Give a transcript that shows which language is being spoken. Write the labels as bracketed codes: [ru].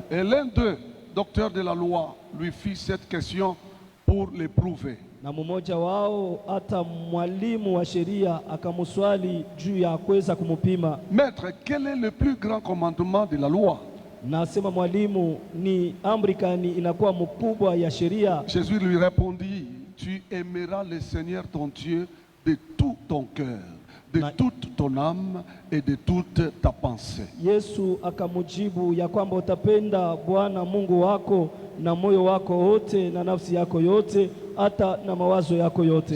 [fr] Et l'un d'eux, docteur de la loi, lui fit cette question pour l'éprouver. [sw] Na mmoja wao hata mwalimu wa sheria akamswali juu ya kuweza kumupima. [fr] Maître, quel est le plus grand commandement de la loi? [sw] Na asema mwalimu, ni amri gani inakuwa mkubwa ya sheria? [fr] Jésus lui répondit, tu aimeras le Seigneur ton Dieu de tout ton cœur, de toute ton âme et de toute ta pensée. [sw] Yesu akamujibu ya kwamba utapenda Bwana Mungu wako na moyo wako wote na nafsi yako yote hata na mawazo yako yote.